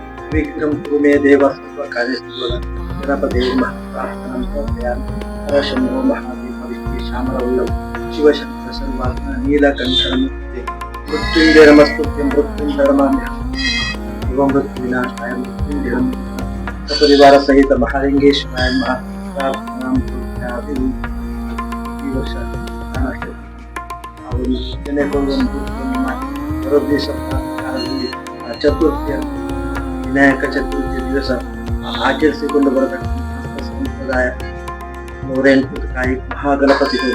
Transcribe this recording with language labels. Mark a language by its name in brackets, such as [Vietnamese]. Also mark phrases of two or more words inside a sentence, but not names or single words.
[Sanskrit] विघ्नं कुरु मे देव सर्वकार्येषु गणपते प्रार्थनां शम्भो महादेव श्यामलवल्लभ शिवशक्ति सर्वात्मा नीलकंठरमूर्ते मृत्युंजय नमस्तुभ्यं मृत्युंजयमाम्यहं मृत्युविनाशाय मृत्युंजयं सपरिवार सहित महालिंगेश्वराय प्रार्थनां कुर्यामि। [Kannada] ಈ ವರ್ಷ ಅವರು ಚತುರ್ಥಿಯ ವಿನಾಯಕ ಚತುರ್ಥಿಯ ದಿವಸ ಆಚರಿಸಿಕೊಂಡು ಬರತಕ್ಕಂತಹ ಸಂಪ್ರದಾಯ 108 ಕಾಯಿ ಮಹಾಗಣಪತಿ ಹೋಮ.